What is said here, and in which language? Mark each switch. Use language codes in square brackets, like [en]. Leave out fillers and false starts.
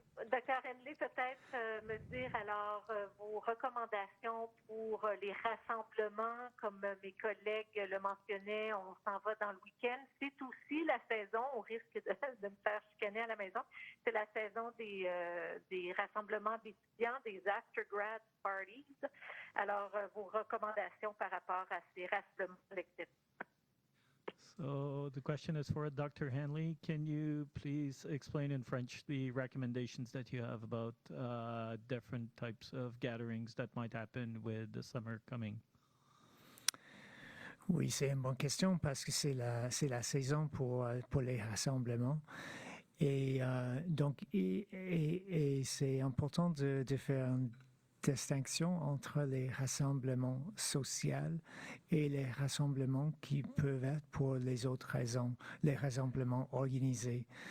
[fr] Dr. Hanley, peut-être me dire alors vos recommandations pour les rassemblements, comme mes collègues le mentionnaient, on s'en va dans le week-end. C'est aussi la saison, au risque de me faire chicaner à la maison, c'est la saison des rassemblements d'étudiants, des after-grad parties. Alors, vos recommandations par rapport à ces rassemblements collectifs. [en] So the question is for Dr. Hanley. Can you please explain in French the recommendations that you have about different types of gatherings that might happen with the summer coming? [fr] Oui, c'est une bonne question parce que c'est la saison pour les rassemblements. Et donc, c'est important de faire une distinction entre les rassemblements sociaux et les rassemblements qui peuvent être pour les autres raisons, les rassemblements organisés.